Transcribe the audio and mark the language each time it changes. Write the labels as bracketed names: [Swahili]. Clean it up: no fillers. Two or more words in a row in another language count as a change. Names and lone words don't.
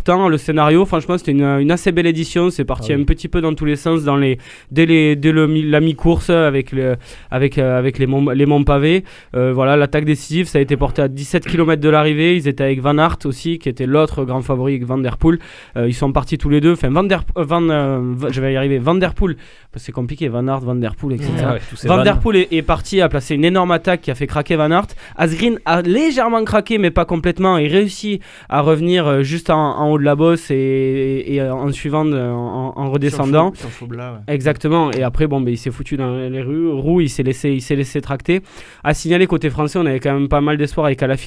[French] Le scénario, franchement, c'était une assez belle édition. C'est parti un petit peu dans tous les sens dès la mi-course avec les monts pavés. L'attaque décisive, ça a été porté à 17 km de l'arrivée. Ils étaient avec Van Aert aussi, qui était l'autre grand favori avec Van Der Poel. Ils sont partis tous les deux. Enfin, Van Der Poel, c'est compliqué. Van Aert, Van Der Poel, etc. Van Der Poel est parti, a placé une énorme attaque qui a fait craquer Van Aert. Asgreen a légèrement craqué, mais pas complètement, et réussit à revenir juste en haut de la bosse et en suivant, en redescendant. Sur le faux plat, Exactement. Et après, il s'est foutu dans les roues, il s'est laissé tracter. À signaler côté français, on avait quand même pas mal d'espoir avec Alaphilippe.